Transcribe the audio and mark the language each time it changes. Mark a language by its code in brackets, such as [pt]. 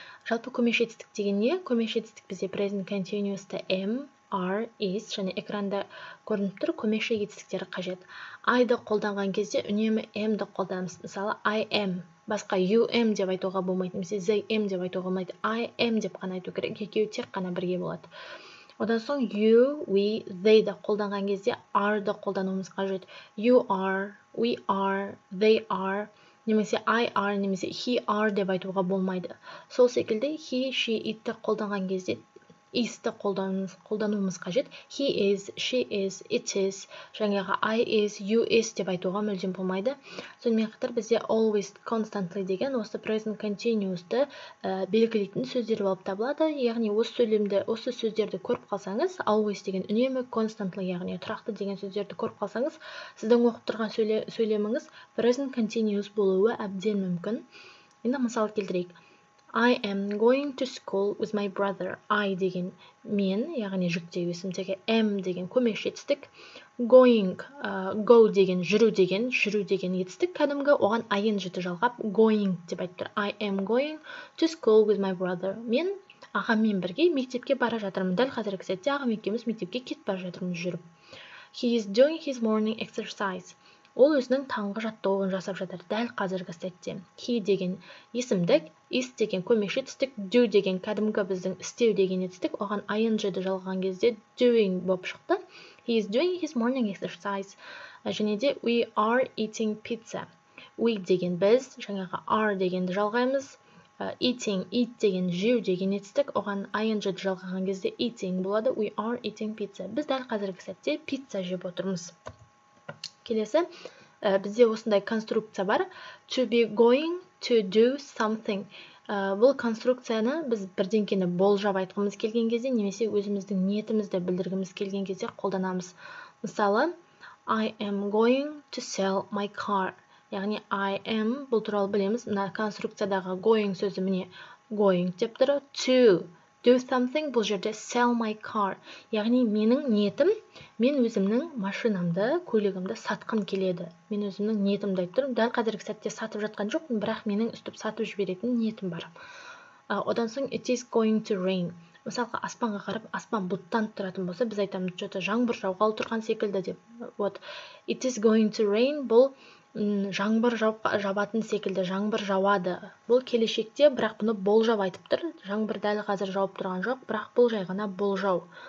[kk] Жалпы көмекші етістік деген не? Көмекші етістік бізде present continuous'та am, are, is, және экранда көрініп тұр, көмекші етістіктері қажет. I-ды қолданған кезде үнемі am-ді қолданамыз. Мысалы, I am. Басқа you am деп айтуға болмайды, немесе they am деп айтуға болмайды. I am деп қана айту керек, екеуі тек қана бірге болады. Одан соң you, we, they-ді қолданған кезде are-ды қолдануымыз қажет. [en] You are, we are, they are, [kk] немесе [en] I are, немесе he are [kk] деп айтуға болмайды. Сол секілді he, she, it-ті қолданған кезде is-ті қолдануымыз қажет. [en] He is, she is, it is, [kk] жаңағы [en] I is, you is [kk] деп айтуға мүлдем болмайды. Сонымен қатар бізде always, constantly деген осы present continuous'ты белгілейтін сөздер болып табылады. Яғни осы сөздерді көріп қалсаңыз, always деген үнемі, constantly яғни тұрақты деген сөздерді көріп қалсаңыз, сіздің оқып тұрған сөйлеміңіз present continuous болуы әбден мүмкін. Енді мысал келтірейік. [en] I am going to school with my brother. [kk] I деген мен, яғни жүктеу есімдігі, am деген көмекші етістік, going, go деген жүру деген етістік, кәдімгі оған ing-ді жалғап going деп айтып тұр. [en] I am going to school with my brother. [kk] Мен ағаммен бірге мектепке бара жатырмын. Дәл қазіргі сәтте ағам екеуміз мектепке кетіп бара жатырмыз жүріп. [en] He is doing his morning exercise. [kk] Ол өзінің таңғы жаттығуын жасап жатыр дәл қазіргі сәтте. He деген есімдік, is деген көмекші етістік, do деген кәдімгі біздің істеу деген етістік, оған ing-ді жалғаған кезде doing болып шықты. [en] He is doing his morning exercise. [kk] Және де [en] we are eating pizza. [kk] We деген біз, жаңағы are дегенді жалғаймыз. Eating, eat деген жеу деген етістік, оған ing-ді жалғаған кезде eating болады. [en] We are eating pizza. [kk] Біз дәл қазіргі сәтте пицца жеп отырмыз. Келесі, бізде осындай конструкция бар. [en] To be going to do something. [kk] Бұл конструкцияны біз бірдеңкені болжап айтқымыз келген кезде, немесе өзіміздің ниетімізді білдіргіміз келген кезде қолданамыз. Мысалы, [en] I am going to sell my car. [kk] Яғни I am, бұл туралы білеміз, мына конструкциядағы going сөзі міне going деп тұр. To do something, бұл жерде sell my car. Яғни менің ниетім, мен өзімнің машинамды, көлігімді сатқым келеді. Мен өзімнің ниетімді айтып тұрмын. Дәл қазіргі сәтте сатып жатқан жоқпын, бірақ менің үстіп сатып жіберетін ниетім бар. Одан соң [en] it is going to rain. [kk] Мысалға, аспанға қарап, аспан бұлттанып тұратын болса, біз айтамыз, жаңбыр жауғалы тұрған секілді деп. [en] It is going to rain, [kk] бұл жаңбыр жауатын секілді, жаңбыр жауады. Бұл келешекте, бірақ бұны болжап айтып тұр. Жаңбыр дәл қазір жауып тұрған жоқ, бірақ бұл жай ғана болжау.